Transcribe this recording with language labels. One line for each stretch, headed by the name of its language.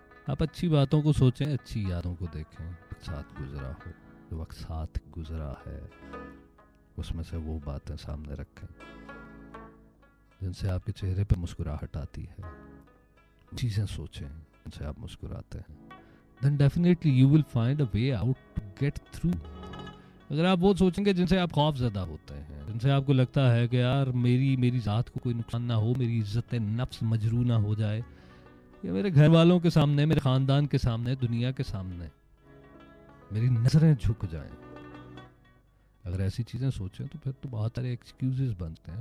Hindi: आप अच्छी बातों को सोचें, अच्छी यादों को देखें। वक्त साथ गुजरा हो, जो वक्त साथ गुजरा है उसमें से वो बातें सामने रखें जिनसे आपके चेहरे पे मुस्कुराहट आती है। चीज़ें सोचें जिनसे आप मुस्कुराते हैं।
English: Then definitely you will find a way out to get through.
Hindi: अगर आप वो सोचेंगे जिनसे आप खौफज़दा होते हैं, जिनसे आपको लगता है कि यार मेरी ज़ात को कोई नुकसान ना हो, मेरी इज़्ज़त नफ्स मजरू ना हो जाए, या मेरे घर वालों के सामने, मेरे ख़ानदान के सामने, दुनिया के सामने, मेरी नज़रें झुक जाएं। अगर ऐसी चीज़ें सोचें तो फिर तो बहुत सारे एक्सक्यूजेस बनते हैं।